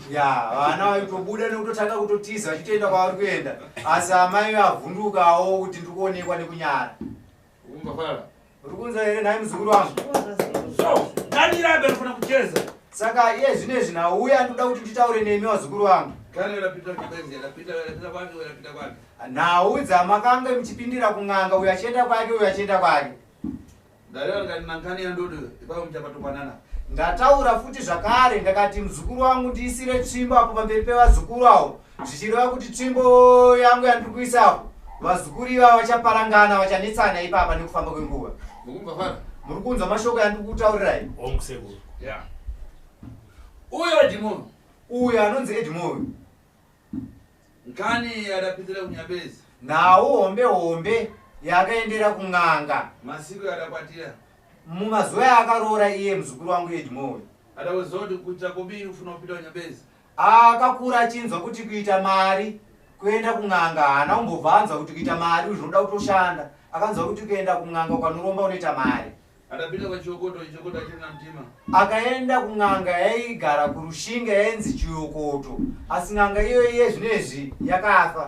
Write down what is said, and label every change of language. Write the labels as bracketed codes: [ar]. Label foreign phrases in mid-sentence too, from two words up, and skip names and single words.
[sn] Ya, vana vaitobuda nekutotanga kutotiza vachitoenda kwavari kuenda, asi amai avhundukawo kuti ndiri kuonekwa nekunyara. Umbafara. Uri kunzwa here nhaye muzukuru wangu? So, nani rabe anofana kucheza? Saka iye zvinezvi nauya ndoda kuti nditaure nemi wazukuru wangu. [nyu] Kana yapita kibenzi, yapita kwake, yapita kwake. [sn] Nhau dzamakanga muchipindira kun'anga, uyu achienda kwake, uyu achienda kwake. [nyu] Ndarewa ngani nankani ya ndodo, ipapo mchapatopanana. [sn] Ndataura futi zvakare ndakati muzukuru wangu ndiisire tsvimbo apo pamberi pevazukuru avo, zvichireva kuti tsvimbo yangu yandiri kuisapo vazukuru ivava vachaparangana, vachanetsana ipapa nekufamba kwenguva. Mukumbafara. Muri kunzwa mashoko yandiri kutaurirai? Omusekuru. Yeah. Uyo Edmond. Uyu anonzi Edmond. [nyu] Nkani adapitira kunyabezi. [sn] Nhau hombe hombe yakaendera kun'anga [nyu] Masiku adakwatira. [sn] mumazuva akaroora iye muzukuru wangu Edmond. [nyu] Adawezodi kuita kubiri ufuna kupita kunyabezi. [sn] Akakura achinzwa kuti kuita mari kuenda kun'anga haana kumbobvanzwa kuti kuita mari zvinoda kutoshanda. Akanzwa kuti kuenda kun'anga ukanoromba unoita mari. [nyu] Adapita kwa Chiokoto, Chiokoto achiri na mtima. [sn] Akaenda kun'anga yaigara kurushinga yainzi Chiyokoto, asi n'anga iyoyi zvinezvi yakafa.